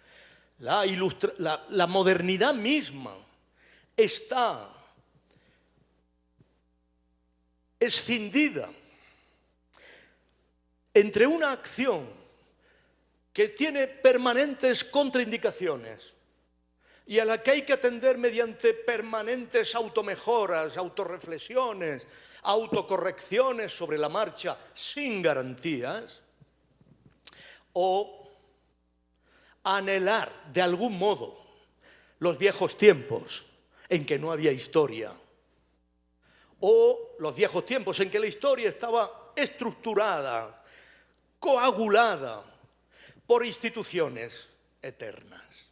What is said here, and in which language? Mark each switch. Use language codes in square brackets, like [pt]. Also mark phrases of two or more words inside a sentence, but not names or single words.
[es] La modernidad misma está escindida entre una acción que tiene permanentes contraindicaciones y a la que hay que atender mediante permanentes automejoras, autorreflexiones, autocorrecciones sobre la marcha sin garantías, o anhelar de algún modo los viejos tiempos en que no había historia, o los viejos tiempos en que la historia estaba estructurada, coagulada por instituciones eternas.